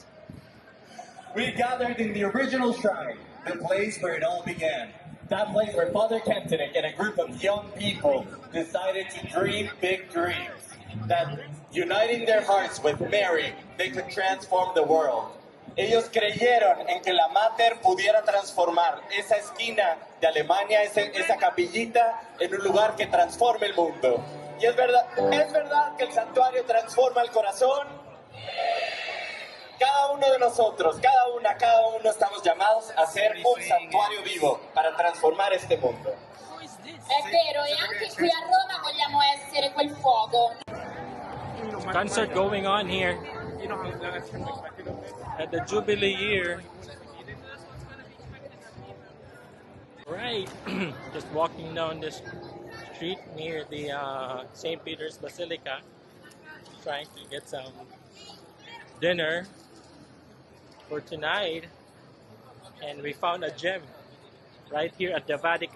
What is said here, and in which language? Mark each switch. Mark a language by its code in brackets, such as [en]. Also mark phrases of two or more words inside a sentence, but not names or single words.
[en] we gathered in the original shrine, the place where it all began. That place where Father Kentenich and a group of young people decided to dream big dreams. That uniting their hearts with Mary, they could transform the world. [es] Ellos creyeron en que la Mater pudiera transformar esa esquina de Alemania, esa capillita, en un lugar que transforme el mundo. Y es verdad que el santuario transforma el corazón. Cada uno de nosotros, cada uno estamos llamados a ser un santuario vivo para trasformare este mondo. [it] È vero, e anche qui a Roma vogliamo essere quel fuoco. [en] Concert going on here at the Jubilee year. Right, just walking down this street near the St. Peter's Basilica, trying to get some dinner for tonight, and we found a gem right here at the Vatican.